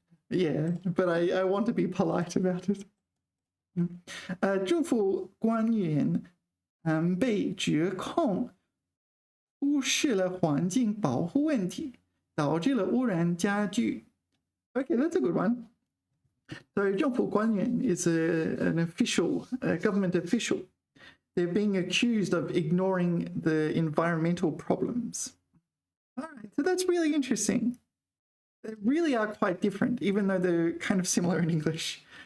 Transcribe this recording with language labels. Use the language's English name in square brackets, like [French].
[English] Yeah, but I want to be polite about it. [Chinese] 政府官员被指控忽视了环境保护问题，导致了污染加剧。 [English] Okay, that's a good one. So 政府官员 is an official, a government official. They're being accused of ignoring the environmental problems. All right, so that's really interesting. They really are quite different, even though they're kind of similar in English.